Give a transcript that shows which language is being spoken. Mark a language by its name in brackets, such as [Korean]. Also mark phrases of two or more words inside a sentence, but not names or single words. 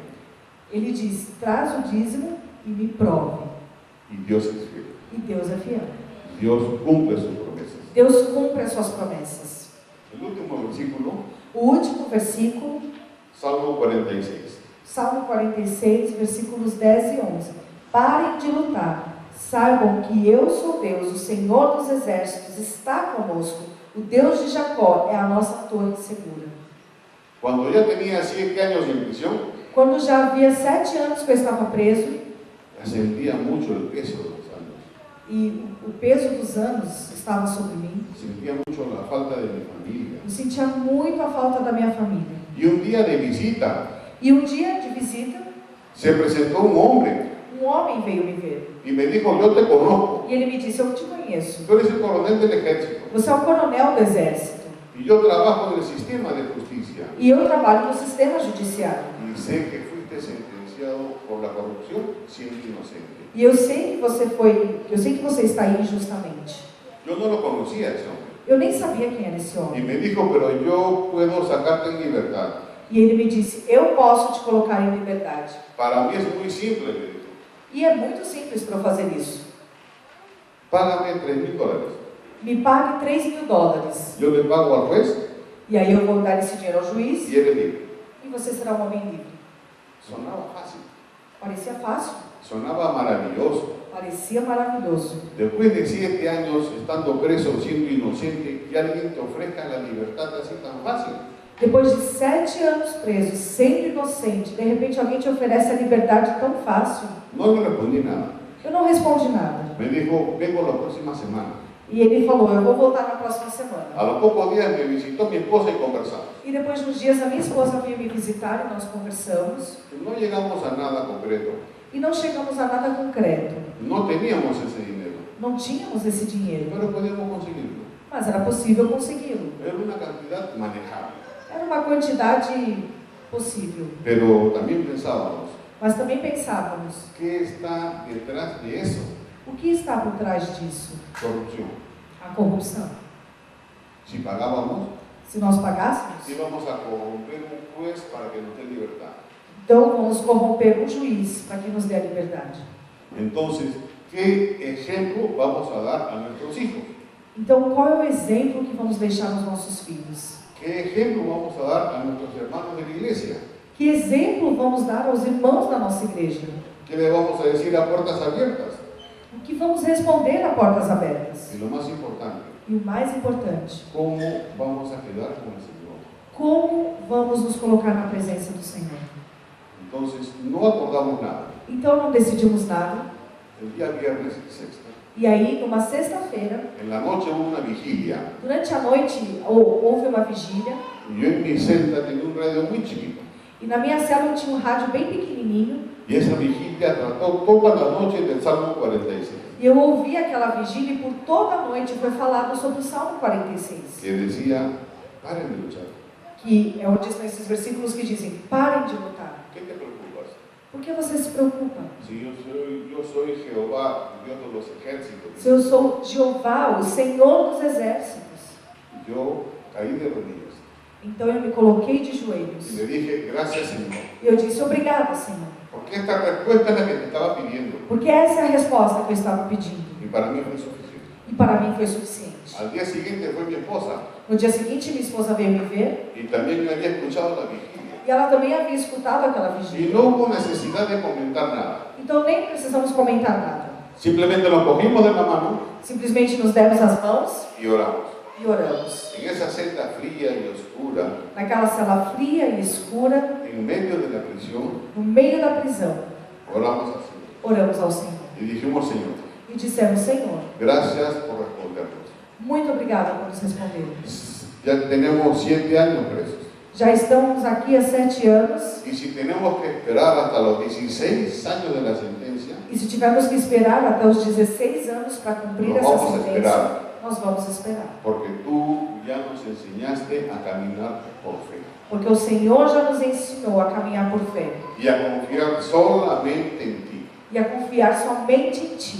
[Portuguese] Ele diz, traz o dízimo e me prove. [Spanish] Y Dios es fiel. [Portuguese] E Deus é fiel. [Spanish] Dios cumple sus promesas. [Portuguese] Deus cumpre as suas promessas. [Spanish] El último versículo, [Portuguese] O último versículo, Salmo 46. Salmo 46, versículos 10 e 11. Parem de lutar, Saibam que eu sou Deus, o Senhor dos exércitos está conosco. O Deus de Jacó é a nossa torre segura. [Spanish] Cuando ya tenía 7 años en prisión, [Portuguese] Quando já havia 7 anos que eu estava preso, [Spanish] sentía mucho el peso de los años. [Portuguese] e o peso dos anos estava sobre mim, [Spanish] Sentía mucho la falta de mi familia. [Portuguese] eu sentia muito a falta da minha família. [Spanish] Y un día de visita, [Portuguese] E um dia de visita, [Spanish] se presentó un hombre [Portuguese] um homem veio me ver. [Spanish] y me dijo, yo te conozco, [Portuguese] E ele me disse, eu te conheço. [Spanish] tú eres el coronel del ejército [Portuguese] Você é um coronel do exército. [Spanish] y yo trabajo en el sistema de justicia [Portuguese] E eu trabalho no sistema judiciário. [Spanish] y sé que fuiste sentenciado por la corrupción siendo inocente. [Portuguese] E eu sei que você está aí injustamente. [Spanish] Yo no lo conocía a ese hombre [Portuguese] Eu nem sabia quem era esse [Spanish] y [Portuguese] homem. [Spanish] me dijo, pero yo puedo sacarte en libertad. [Portuguese] E ele me disse, eu posso te colocar em liberdade. [Spanish] Para mí es muy simple, me dijo. [Portuguese] E é muito simples para eu fazer isso. [Spanish] Págame $3,000. [Portuguese] Me pague $3.000. [Spanish] Yo le pago al juez [Portuguese] E aí eu vou dar esse dinheiro ao juiz [Spanish] y eres libre. [Portuguese] e você será um homem livre. [Spanish] Sonaba fácil, [Portuguese] Parecia fácil, [Spanish] sonaba maravilloso. [Portuguese] parecia maravilhoso. [Spanish] Después de 7 años estando preso, siendo inocente, que alguien te ofrezca la libertad así tan fácil. [Portuguese] Depois de 7 anos preso, sendo inocente, de repente alguém te oferece a liberdade tão fácil. [Spanish] No le respondí nada. [Portuguese] Eu não respondi nada. [Spanish] Me dijo, vengo la próxima semana. [Portuguese] E ele falou, eu vou voltar na próxima semana. [Spanish] A los pocos días me visitó mi esposa y conversamos. [Portuguese] E depois de uns dias a minha esposa veio me visitar e nós conversamos. [Spanish] No llegamos a nada concreto. [Portuguese] E não chegamos a nada concreto. [Spanish] No teníamos ese dinero, [Portuguese] Não tínhamos esse dinheiro, [Spanish] pero podíamos conseguirlo. [Portuguese] mas era possível consegui-lo. [Spanish] Era una cantidad manejable. [Portuguese] Era uma quantidade possível. [Spanish] Pero también pensábamos, [Portuguese] Mas também pensávamos, [Spanish] ¿qué está detrás de eso? [Portuguese] o que está por trás disso? [Spanish] Corrupción. [Portuguese] A corrupção. [Spanish] Si pagábamos, [Portuguese] Se nós pagássemos, [Spanish] íbamos a corromper un juez para que nos dé libertad. [Portuguese] então vamos corromper um juiz para que nos dê a liberdade. [Spanish] Entonces, ¿qué ejemplo vamos a dar a nuestros hijos? [Portuguese] Então, qual é o exemplo que vamos deixar aos nossos filhos? [Spanish] ¿Qué ejemplo vamos a dar a nuestros hermanos de la iglesia? [Portuguese] Que exemplo vamos dar aos irmãos da nossa igreja? [Spanish] ¿Qué le vamos a decir a puertas abiertas? [Portuguese] O que vamos responder a portas abertas? [Spanish] Y lo más importante, [Portuguese] E o mais importante, [Spanish] ¿cómo vamos a quedar con el Señor? [Portuguese] como vamos nos colocar na presença do Senhor? [Spanish] Entonces, no acordamos nada. [Portuguese] Então, não decidimos nada. [Spanish] El día viernes y sexta, [Portuguese] E aí, numa sexta-feira, [Spanish] en la noche hubo una vigilia [Portuguese] durante a noite, houve uma vigília. [Spanish] y yo en mi celda tenía un radio muy chiquito. [Portuguese] E na minha célula tinha um rádio bem pequenininho. [Spanish] Y esa vigilia trató toda la noche del Salmo 46, [Portuguese] E eu ouvi aquela vigília e por toda a noite foi falado sobre o Salmo 46. [Spanish] que decía, paren de luchar. [Portuguese] Que é onde estão esses versículos que dizem, parem de lutar. [Spanish] ¿Qué te preocupas? [Portuguese] Por que você se preocupa? [Spanish] Si yo soy Jehová, Dios de los ejércitos. [Portuguese] Se eu sou Jeová, o Senhor dos exércitos. [Spanish] Yo caí de rodillas [Portuguese] Então eu me coloquei de [Spanish] y [Portuguese] joelhos. [Spanish] le dije, gracias Señor, [Portuguese] E eu disse, obrigada, Senhor. [Spanish] porque esta respuesta es la que te estaba pidiendo [Portuguese] Porque essa é a resposta que eu estava pedindo. [Spanish] y para mí fue suficiente. [Portuguese] E para mim foi suficiente. [Spanish] Al día siguiente fue mi esposa [Portuguese] No dia seguinte, minha esposa veio me ver. [Spanish] y también me había escuchado la vigilia [Portuguese] E ela também havia escutado aquela [Spanish] y [Portuguese] vigília. [Spanish] no hubo necesidad de comentar nada. [Portuguese] Então nem precisamos comentar nada. [Spanish] Simplemente nos cogimos de la mano [Portuguese] Simplesmente nos demos as mãos [Spanish] y oramos. [Portuguese] e oramos. [Spanish] En esa celda fría y oscura, [Portuguese] Naquela cela fria e escura, [Spanish] en medio de la prisión, [Portuguese] no meio da prisão, [Spanish] oramos así [Portuguese] oramos ao Senhor. [Spanish] y dijimos, Señor, [Portuguese] E dissemos, Senhor, [Spanish] gracias por respondernos. [Portuguese] muito obrigada por nos responder. [Spanish] Ya tenemos 7 años presos [Portuguese] Já estamos aqui há 7 anos, [Spanish] y si tenemos que esperar hasta los 16 años de la sentencia, [Portuguese] e se tivermos que esperar até os 16 anos para cumprir Nós essa vamos sentença, esperar. nós vamos esperar. [Spanish] porque tú ya nos enseñaste a caminar por fe [Portuguese] Porque o Senhor já nos ensinou a caminhar por fé [Spanish] y a confiar solamente en ti. [Portuguese] e a confiar somente em Ti.